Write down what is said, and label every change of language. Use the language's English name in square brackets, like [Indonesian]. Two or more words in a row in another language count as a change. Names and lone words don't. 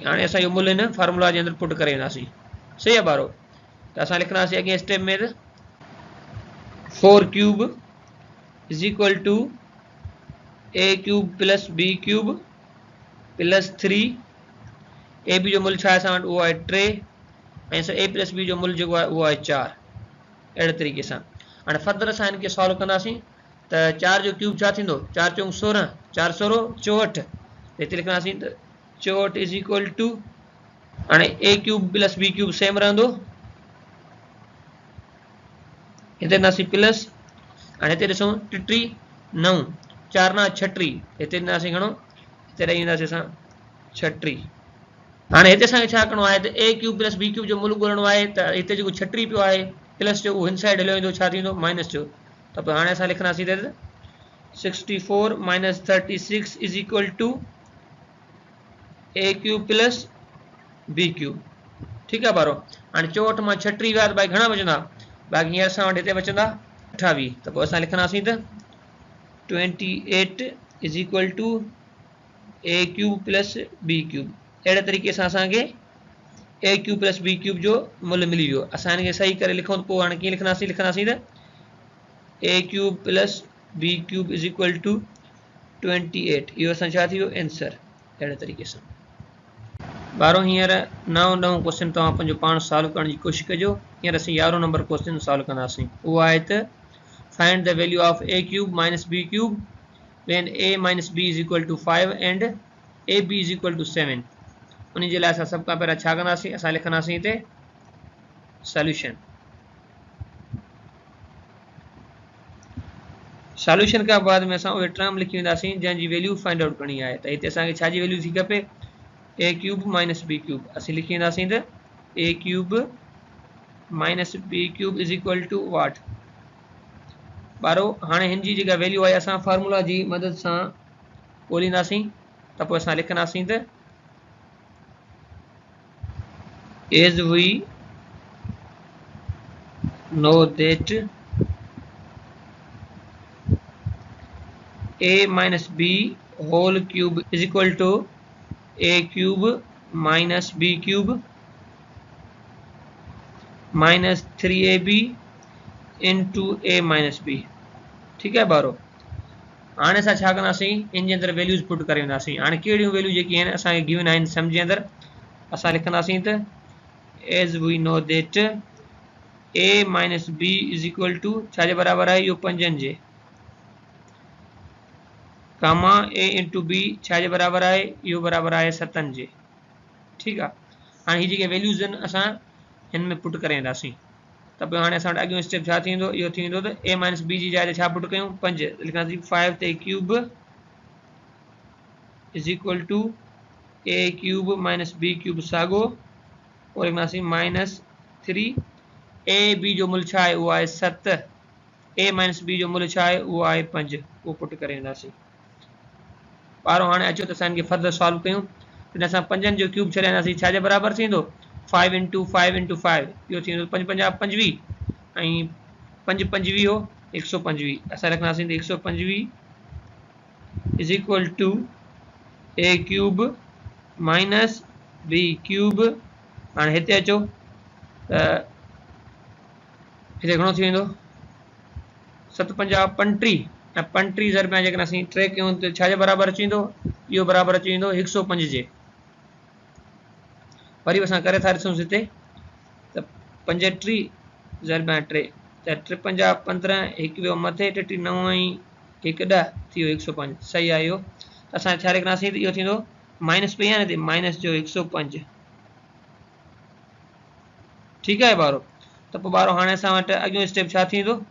[Sindhi] हाणे असां इहो मुल हिन फार्मूला जे अंदरि पुट करे वेंदासीं। सही आहे ॿारो, त असां लिखंदासीं अॻे स्टेप में त 4 [English] cube is equal to a cube plus b cube plus [Sindhi] 3। [English] a b [Sindhi] जो मुल छा आहे असां वटि, उहो आहे 3 ऐं [English] a plus b [Sindhi] जो मुल जेको आहे उहो आहे 4। अहिड़े तरीक़े सां हाणे फर्दर असां हिनखे सॉल्व कंदासीं। त 4 जो क्यूब छा थींदो, 4 चऊं 16, 4 16 64। हिते लिखंदासीं त 64 [English] is equal to, [Sindhi] हाणे [English] a cube plus b cube same [Sindhi] रहंदो, हिते ॾींदासीं प्लस। हाणे हिते ॾिसूं 33 9 4 9 36, हिते ॾींदासीं घणो, हिते ॾेई ईंदासीं असां 36। हाणे हिते असांखे छा करिणो आहे त [English] a cube plus b cube [Sindhi] जो मुल ॻोल्हणो आहे। त हिते जेको 36 पियो आहे प्लस जो उहो हिन साइड हलियो वेंदो, छा थींदो माइनस जो। त पोइ हाणे असां लिखंदासीं त 64 माइनस 36 [English] is equal to a cube plus b cube. [Sindhi] ठीकु आहे ॿारो, हाणे 64 मां 36 विया त भाई घणा बचंदा, बाक़ी हींअर असां वटि हिते बचंदा 28। त पोइ असां लिखंदासीं त 28 [English] is equal to a cube plus b cube. [Sindhi] अहिड़े तरीक़े सां असांखे [English] a cube plus b cube [Sindhi] जो मुल मिली वियो। असां हिनखे सही करे लिखूं त पोइ हाणे कीअं लिखंदासीं, लिखंदासीं त [English] a cube plus b cube is equal to [Sindhi] 28। इहो असां छा थी वियो आंसर। अहिड़े तरीक़े सां ॿारो हींअर 9 क्वेश्चन तव्हां पंहिंजो पाण सॉल्व करण जी कोशिशि कजो। हींअर असीं 11 [English] number question [Sindhi] सॉल्व कंदासीं। उहो आहे त [English] find the value of a cube minus b cube when a minus b is equal to 5 and a b is equal to 7. [Sindhi] उन जे लाइ असां सभ खां पहिरियां छा कंदासीं, असां लिखंदासीं हिते सॉल्यूशन। सॉल्यूशन खां बाद में असां उहे टर्म लिखी वेंदासीं जंहिंजी वैल्यू [English] find out [Sindhi] करणी आहे। त हिते असांखे छा जी वैल्यू थी खपे, [English] a cube minus b cube. [Sindhi] असीं लिखी वेंदासीं त [English] a cube minus b cube is equal to what. [Sindhi] ॿारो हाणे हिन जी जेका वैल्यू आहे असां फार्मूला जी मदद सां ॻोल्हींदासीं। त पोइ असां लिखंदासीं त [English] as we know that a minus b whole cube is equal to a cube minus b cube minus 3ab into a minus b। [Hindi] ठीक है [Sindhi] ॿारो, हाणे असां छा कंदासीं, इन जे अंदरि वैल्यूज़ पुट करे वेंदासीं। हाणे कहिड़ियूं वैल्यू जेकी आहिनि असांखे गिवन आहिनि सम जे अंदरि, असां लिखंदासीं त [English] as we know that a minus b is equal to [Sindhi] छा जे बराबर आहे, इहो 5 जे, कामा [English] a into b [Sindhi] छा जे बराबर आहे, इहो बराबर आहे 7 जे। ठीकु आहे, हाणे हीअ जेके वैल्यूज़ आहिनि असां हिन में पुट करे वेंदासीं। त पोइ हाणे असां वटि अॻियों स्टेप छा थींदो, इहो थींदो त [English] a minus b [Sindhi] जी जाइ ते छा पुट कयूं 5। लिखंदासीं 5 ते [English] cube is equal to a cube minus b cube [Sindhi] साॻो, और लिखंदासीं माइनस 3। [English] a b [Sindhi] जो मुल छा आहे, उहो आहे 7। [English] a minus b [Sindhi] जो मुल छा आहे, उहो आहे 5। उहो पुट करे वेंदासीं। ॿारो हाणे अचो त असां हिनखे फर्दर सॉल्व कयूं। हिन असां 5 जो क्यूब छॾाईंदासीं, छा जे बराबर थींदो 5 [English] into 5 into 5, [Sindhi] इहो थींदो 5 पंजा 25 ऐं 5 25 हो 125। असां लिखंदासीं त 125 [English] is equal to a cube minus b cube. [Sindhi] हाणे हिते अचो त हिते घणो थी वेंदो 7 पंजा 35 ऐं 35 ज़रबिया जेकॾहिं असीं 3 कयूं त छा जे बराबर अची वेंदो, इहो बराबर अची वेंदो 105 जे। वरी असां करे था ॾिसूं हिते त 35 ज़रब 3 त 3 पंजा 15 हिकु वियो मथे 9 ऐं 1 10 थी वियो 105 सही आहे इहो असां छा लिखंदासीं त इहो थींदो माइनस पई आहे न त माइनस जो 105 ठीकु आहे ॿारो त पोइ ॿारो हाणे असां वटि अॻियो स्टेप छा थींदो